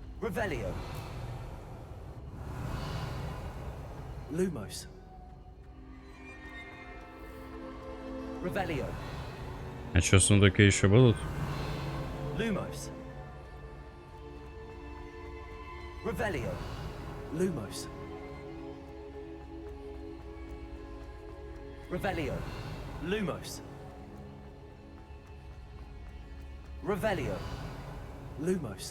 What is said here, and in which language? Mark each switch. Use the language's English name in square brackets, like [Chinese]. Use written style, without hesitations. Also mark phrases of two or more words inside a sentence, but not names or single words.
[Latin] Revelio. Lumos. Revelio. [Russian] А что, сундуки еще будут? [Latin] Lumos. Revelio. Lumos. Revelio. Lumos. Revelio. Lumos.